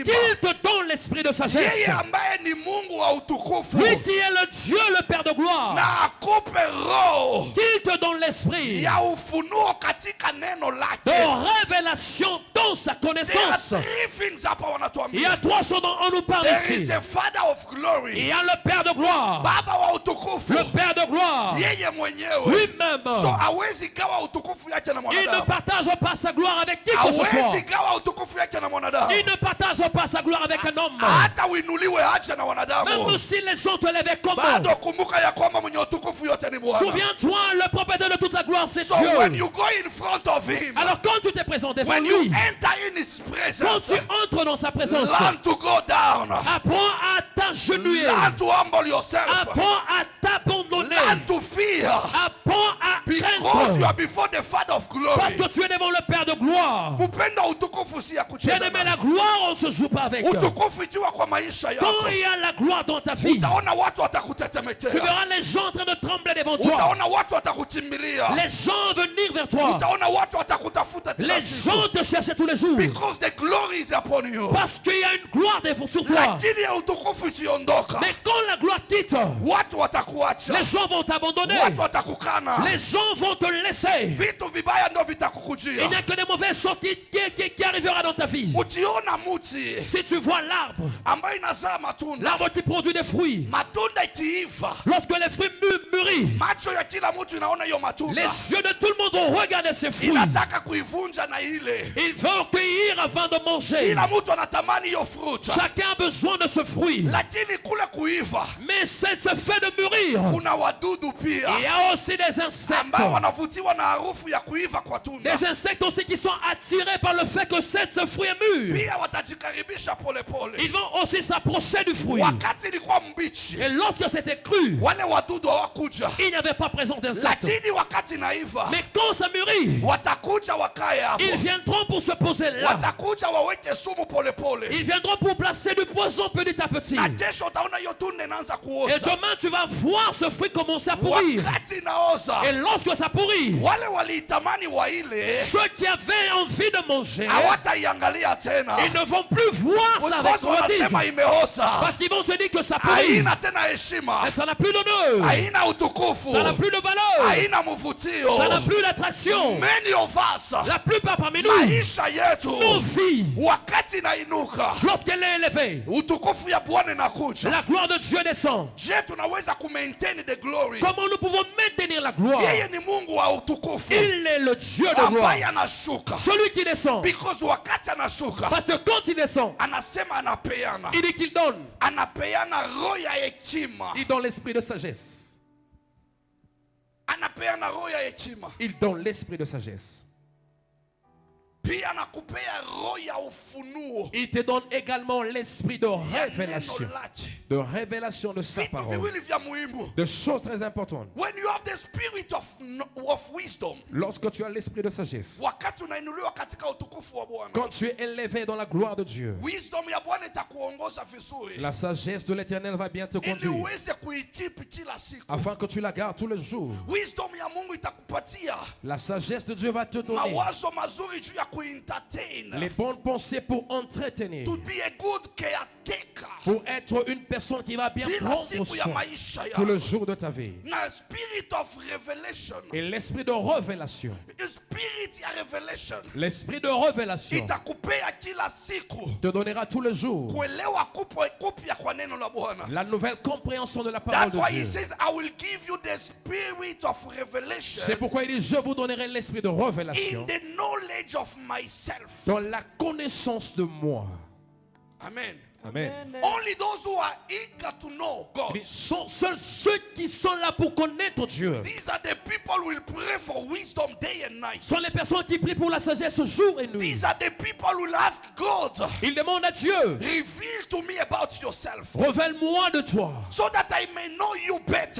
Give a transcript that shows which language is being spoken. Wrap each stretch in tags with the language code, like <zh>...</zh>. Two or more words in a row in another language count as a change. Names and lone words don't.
<fr>qu'il te donne l'esprit de sagesse.</fr> <sw>yeye ambaye ni Mungu wa utukufu,</sw> <fr>Lui qui est le Dieu, le Père de gloire,</fr> <sw>na akupe roho</sw> <fr>qu'il te donne l'esprit</fr> <sw>ya ufunuo katika neno</sw> <fr>de</fr> <sw>lake.</sw> <fr>révélation dans sa</fr> <en>There are</en> <fr>connaissance.</fr> <en>three things hapa</en> <fr>Il y</fr> <sw>wanatuambia.</sw> <fr>a trois choses dont on nous parle</fr> <en>There is</en> <fr>ici.</fr> <en>a Father of</en> <fr>Il</fr> <en>glory,</en> <fr>y a le Père de gloire,</fr> <sw>Baba wa utukufu,</sw> <fr>le Père de gloire,</fr> <sw>yeye mwenyewe.</sw> <fr>lui-même.</fr> <sw>So hawezi gawa utukufu yake na</sw> <fr>Il ne</fr> <sw>mwanadamu,</sw> <fr>partage pas sa gloire avec qui que ce soit.</fr> <sw>hawezi gawa utukufu yake na mwanadamu,</sw> <fr>Il ne partage pas sa gloire avec un homme.</fr> <sw>hata uinuliwe aje na wanadamu.</sw> <fr>Même si les gens te lèvent comme</fr> <sw>Bado kumbuka ya kwamba mwenye utukufu yote ni Bwana.</sw> <fr>souviens-toi, le propriétaire de toute la gloire, c'est</fr> <en>So when</en> <fr>Dieu.</fr> <en>you go in front of him,</en> <fr>Alors quand tu te présentes devant</fr> <en>when you</en> <fr>lui,</fr> <en>enter in his</en> <fr>quand</fr> <en>presence,</en> <fr>tu entres dans sa présence,</fr> <en>learn to go down,</en> <fr>apprends à t'agenouiller,</fr> <en>learn to humble yourself,</en> <fr>apprends à t'abandonner,</fr> <en>learn to fear,</en> <fr>apprends à</fr> <en>because you</en> <fr>craindre,</fr> <en>are before the Father of</en> <fr>parce</fr> <en>glory.</en> <fr>que tu es devant le Père de gloire.</fr> <sw>Upendo wa utukufu si ya kucheza</sw> <fr>Bien-aimé,</fr> <sw>nayo.</sw> <fr>la gloire, on ne se joue pas avec.</fr> <sw>Utukufu ikiwa kwa maisha</sw> <fr>Quand</fr> <sw>yako,</sw> <fr>il y a la gloire dans ta vie,</fr> <sw>utaona watu</sw> <fr>tu</fr> <sw>watakutetemekea,</sw> <fr>verras les gens en train de trembler devant toi.</fr> <sw>utaona watu watakukimbilia,</sw> <fr>Les gens venir vers toi.</fr> <sw>utaona watu watakutafuta kila</sw> <fr>Les</fr> <sw>siku,</sw> <fr>gens te cherchent tous les jours.</fr> <en>because the glory is upon you.</en> <fr>Parce qu'il y a une gloire sur toi.</fr> <sw>Lakini ya utukufu ikiondoka,</sw> <fr>Mais quand la gloire quitte,</fr> <sw>watu watakuacha,</sw> <fr>les gens vont t'abandonner.</fr> <sw>watu watakukana,</sw> <fr>Les gens vont te laisser.</fr> <sw>vitu vibaya ndo</sw> <fr>Il</fr> <sw>vitakukujia.</sw> <fr>n'y a que des mauvaises choses qui arrivera dans ta vie.</fr> <sw>Ukiona muti</sw> <fr>Si tu vois l'arbre,</fr> <sw>ambayo inazaa matunda,</sw> <fr>l'arbre qui produit des fruits,</fr> <sw>matunda ikiiva,</sw> <fr>lorsque les fruits mûrissent,</fr> <sw>macho ya kila mtu inaona hiyo matunda,</sw> <fr>les yeux de tout le monde vont regarder ces fruits.</fr> <sw>inataka kuivunja na ile.</sw> <fr>Ils vont cueillir avant de manger.</fr> <sw>Kila mtu anatamani hiyo fruit,</sw> <fr>Chacun a besoin de ce fruit.</fr> <sw>lakini kule kuiva</sw> <fr>Mais c'est ce fait de mûrir.</fr> <sw>kuna wadudu pia</sw> <fr>Il y a aussi des insectes.</fr> <sw>ambao wanavutiwa na harufu ya kuiva kwa tunda,</sw> <fr>Des insectes aussi qui sont attirés par le fait que ce fruit est mûr.</fr> <sw>pia watajikaribisha polepole.</sw> <fr>Ils vont aussi s'approcher du fruit.</fr> <sw>Wakati ilikuwa mbichi,</sw> <fr>Et lorsque c'était cru,</fr> <sw>wale wadudu hawakuja,</sw> <fr>il n'y avait pas présence d'insectes.</fr> <sw>lakini wakati naiva,</sw> <fr>Mais quand ça mûrit,</fr> <sw>watakuja wakae hapo,</sw> <fr>ils viendront pour se poser là.</fr> <sw>watakuja waweke sumu polepole,</sw> <fr>Ils viendront pour placer du poison petit à petit.</fr> <sw>na kesho utaona hiyo tunda inaanza</sw> <fr>Et</fr> <sw>kuoza.</sw> <fr>demain, tu vas voir ce fruit commencer à pourrir.</fr> <sw>Wakati inaoza,</sw> <fr>Et lorsque ça pourrit,</fr> <sw>wale waliitamani waile</sw> <fr>ceux qui avaient envie de manger,</fr> <sw>hawataiangalia tena,</sw> <fr>ils ne vont plus voir ça avec</fr> <sw>because wanasema</sw> <fr>convoitise.</fr> <sw>imeoza,</sw> <fr>Parce qu'ils vont se dire que ça pourrit.</fr> <sw>haina tena heshima,</sw> <fr>Et ça n'a plus d'honneur.</fr> <sw>haina utukufu,</sw> <fr>Ça n'a plus de valeur.</fr> <sw>haina mvutio.</sw> <fr>Ça n'a plus d'attraction.</fr> <en>Many of us,</en> <fr>La plupart parmi nous,</fr> <sw>maisha yetu</sw> <fr>nos vies,</fr> <sw>wakati inainuka,</sw> <fr>lorsqu'elle est élevée,</fr> <sw>utukufu ya Bwana inakuja.</sw> <fr>la gloire de Dieu descend.</fr> <sw>Je, tunaweza kumaintain</sw> <en>the glory?</en> <fr>Comment nous pouvons maintenir la gloire?</fr> <sw>Yeye ni Mungu wa utukufu</sw> <fr>Il est le Dieu de gloire.</fr> <sw>ambaye anashuka,</sw> <fr>Celui qui descend.</fr> <sw>because wakati anashuka</sw> <fr>Parce que quand il descend,</fr> <sw>anasema anapeana,</sw> <fr>il dit qu'il donne.</fr> <sw>anapeana roho ya hekima,</sw> <fr>Il donne l'esprit de sagesse.</fr> <sw>anapeana roho ya hekima,</sw> <fr>Il donne l'esprit de sagesse.</fr> <sw>pia anakupea roho ya ufunuo.</sw> <fr>Il te donne également l'esprit de</fr> <sw>ya neno</sw> <fr>révélation.</fr> <sw>lake.</sw> <fr>De révélation de sa</fr> <sw>Vitu</sw> <fr>parole.</fr> <sw>viwili vya muhimu.</sw> <fr>De choses très importantes.</fr> <en>When you have the spirit of wisdom,</en> <fr>Lorsque tu as l'esprit de sagesse,</fr> <sw>wakati unainuliwa katika utukufu wa Bwana,</sw> <fr>quand tu es élevé dans la gloire de Dieu,</fr> <sw>wisdom ya Bwana itakuongoza vizuri,</sw> <fr>la sagesse de l'Éternel va bien te</fr> <sw>ili</sw> <fr>conduire,</fr> <sw>uweze kuikipi kila siku.</sw> <fr>afin que tu la gardes tous les jours.</fr> <sw>Wisdom ya Mungu itakupatia</sw> <fr>La sagesse de Dieu va te donner</fr> <sw>mawazo mazuri juu ya kuentertain,</sw> <fr>les bonnes pensées pour entretenir,</fr> <en>to be a good caretaker,</en> <fr>Pour être une personne qui va bien</fr> <sw>kila</sw> <fr>prendre</fr> <sw>siku ya</sw> <fr>soin</fr> <sw>maisha</sw> <fr>tout le</fr> <sw>yako.</sw> <fr>jour de ta vie.</fr> <en>Na spirit of revelation,</en> <fr>Et l'esprit de révélation,</fr> <en>spirit ya revelation</en> <fr>l'esprit de révélation</fr> <sw>itakupea kila siku</sw> <fr>te donnera tous les jours</fr> <sw>kuelewa kupya kwa neno la Bwana.</sw> <fr>la nouvelle compréhension de la parole</fr> <en>That's</en> <fr>de</fr> <en>why he</en> <fr>Dieu.</fr> <en>says, I will give you the spirit of revelation</en> <fr>C'est pourquoi il dit, je vous donnerai l'esprit de</fr> <en>in</en> <fr>révélation</fr> <en>the knowledge of myself.</en> <fr>dans la connaissance de moi. Amen. Amen.</fr> <en>Only those who are eager to know God.</en> <fr>Il dit, seuls ceux qui sont là pour connaître Dieu</fr> <en>These are the people who will pray for wisdom day and night.</en> <fr>sont les personnes qui prient pour la sagesse jour et nuit.</fr> <en>These are the people who will ask God,</en> <fr>Ils demandent à Dieu,</fr> <en>reveal to me about yourself,</en> <fr>révèle-moi de toi,</fr> <en>so that I may know you better.</en>